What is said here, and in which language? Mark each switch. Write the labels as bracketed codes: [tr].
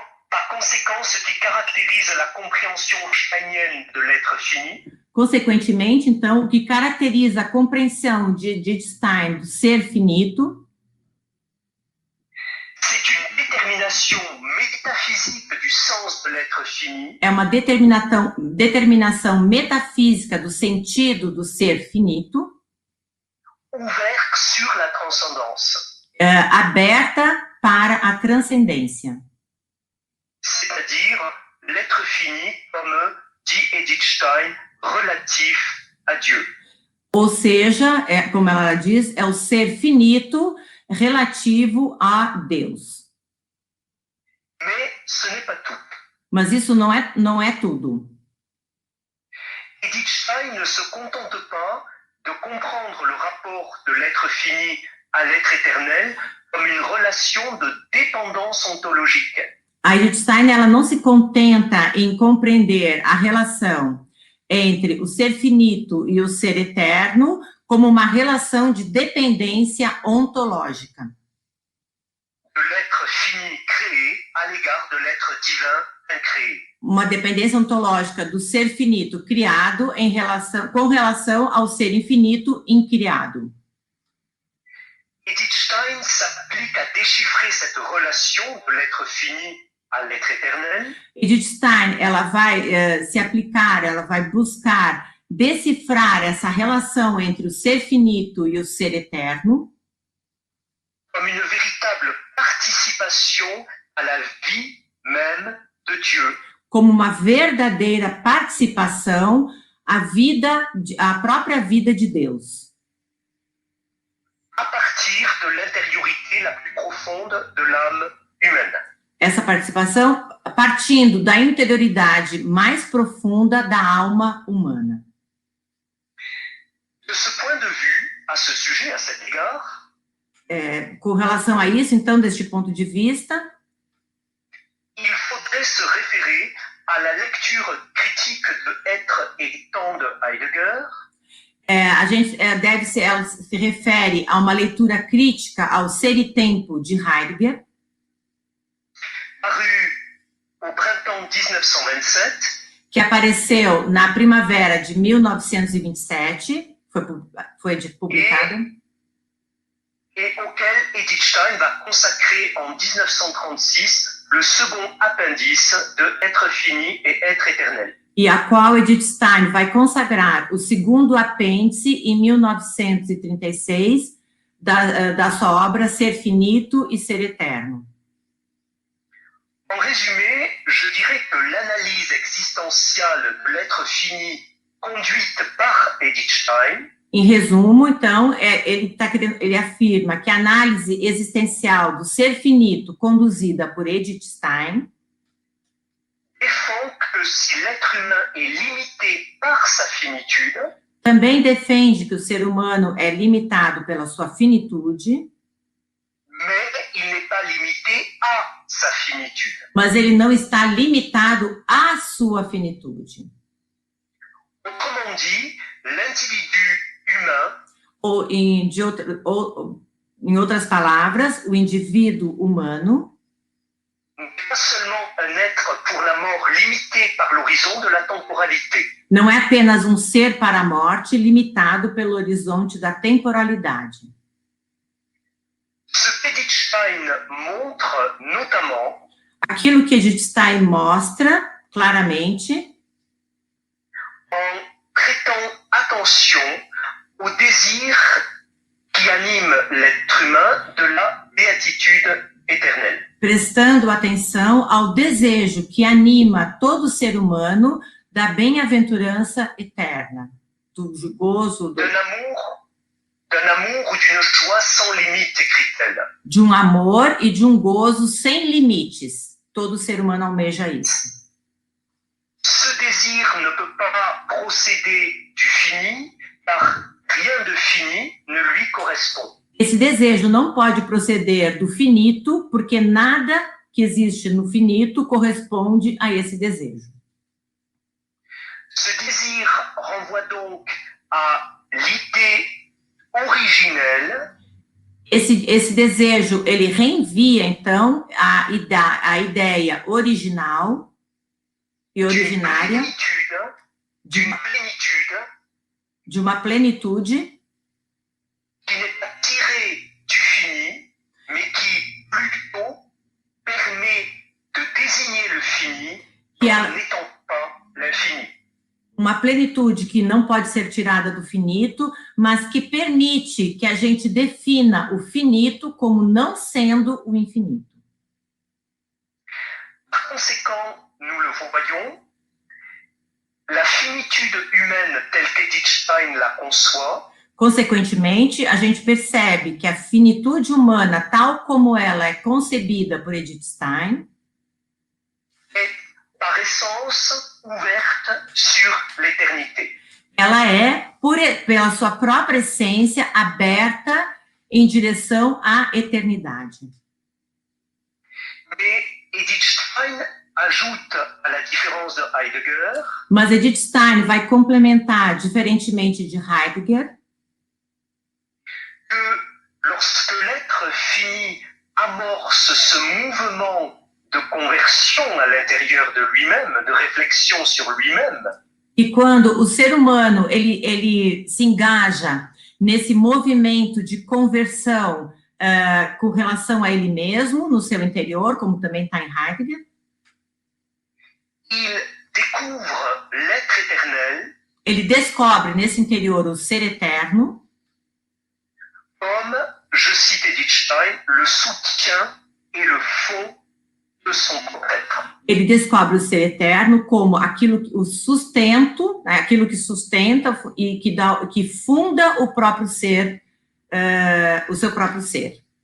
[fr] Par conséquent, ce qui caractérise la compréhension steinienne de l'être fini. [pt] Consequentemente, então, o que caracteriza a compreensão de Edith Stein do ser finito [fr] c'est une détermination métaphysique du sens de l'être fini. [pt] É uma determinação metafísica do sentido do ser finito, [fr] ouverte sur la transcendance. [pt] Aberta para a transcendência. [fr] C'est-à-dire l'être fini, comme dit Edith Stein, relatif à Dieu. [pt] Ou seja, como ela diz, é o ser finito relativo a Deus. [fr] Mais ce n'est pas tout. [pt] Mas isso não é tudo. [fr] Edith Stein ne se contente pas de comprendre le rapport de l'être fini à l'être éternel comme une relation de dépendance ontologique. [pt] A Edith Stein, ela não se contenta em compreender a relação entre o ser finito e o ser eterno como uma relação de dependência ontológica. [fr] De l'être fini créé à l'égard de l'être divin incréé. [pt] Uma dependência ontológica do ser finito criado com relação ao ser infinito incriado. [fr] Edith Stein s'applique à déchiffrer cette relation de l'être fini à l'être éternel. [pt] Edith Stein, ela vai se aplicar, ela vai buscar decifrar essa relação entre o ser finito e o ser eterno [fr] comme une véritable participation à la vie même de Dieu. [pt] Como uma verdadeira participação à própria vida de Deus. [fr] À partir de l'intériorité la plus profonde de l'âme humaine. [pt] Essa participação partindo da interioridade mais profunda da alma humana. [fr] De ce point de vue, à ce sujet, à cet égard, [pt] com relação a isso, então, deste ponto de vista, [fr] il faudrait se référer à la lecture critique de Être et Temps de Heidegger. [pt] Ela se refere a uma leitura crítica ao Ser e Tempo de Heidegger, [fr] paru au printemps 1927, [pt] que apareceu na primavera de 1927, foi publicada, [fr] et auquel Edith Stein va consacrer en 1936 le second appendice de Être fini et Être éternel. [pt] E a qual Edith Stein vai consagrar o segundo apêndice em 1936 da sua obra Ser Finito e Ser Eterno. [fr] En résumé, je dirais que l'analyse existentielle de l'être fini conduite par Edith Stein. [pt] Em resumo, então, ele afirma que a análise existencial do ser finito conduzida por Edith Stein [fr] défend que si l'être humain est limité par sa finitude, [pt] também defende que o ser humano é limitado pela sua finitude, [fr] mais il n'est pas limité à sa finitude. [pt] Mas ele não está limitado à sua finitude. [fr] Autrement dit, l'individu humain, [pt] em outras palavras, o indivíduo humano [fr] n'est pas seulement un être pour la mort limité par l'horizon de la temporalité. [pt] Não é apenas um ser para a morte limitado pelo horizonte da temporalidade. [fr] Ce qu'Edith Stein montre notamment, [pt] aquilo que Edith Stein mostra claramente, [fr] en prêtant attention au désir qui anime l'être humain de la béatitude éternelle. [pt] Prestando atenção ao desejo que anima todo ser humano da bem-aventurança eterna, do gozo, [fr] d'un amour ou d'une joie sans limite, écrit-elle. [pt] De um amor e de um gozo sem limites. Todo ser humano almeja isso. [fr] Ce désir ne peut pas procéder du fini, car rien de fini ne lui correspond. [pt] Esse desejo não pode proceder do finito, porque nada que existe no finito corresponde a esse desejo. [fr] Ce désir renvoie donc à l'idée originelle. [pt] Esse desejo, ele reenvia, então, a ideia original e originária de uma plenitude [fr] qui n'est pas tirée du fini, mais qui plutôt permet de désigner le fini comme n'étant pas l'infini. [pt] Uma plenitude que não pode ser tirada do finito, mas que permite que a gente defina o finito como não sendo o infinito. [fr] Par conséquent, nous le voyons, la finitude humaine telle qu'Edith Stein la conçoit. [pt] Consequentemente, a gente percebe que a finitude humana, tal como ela é concebida por Edith Stein, [fr] par essence, ouverte sur l'éternité. [pt] Ela é, pela sua própria essência, aberta em direção à eternidade. [fr] Mais Edith Stein ajoute à la différence de Heidegger [pt] Mas Edith Stein vai complementar, diferentemente de Heidegger, [fr] que lorsque l'être fini amorce ce mouvement de conversion à l'intérieur de lui-même, de réflexion sur lui-même, [pt] e quando o ser humano ele se engaja nesse movimento de conversão com relação a ele mesmo, no seu interior, como também está em Heidegger, [fr] il découvre l'être éternel [pt] ele descobre nesse interior o ser eterno, [fr] comme, je cite Edith Stein, le soutien et le fond de son propre être. [pt] ele descobre o ser eterno como aquilo, o sustento, né, aquilo que sustenta e que funda o próprio ser, o seu próprio ser.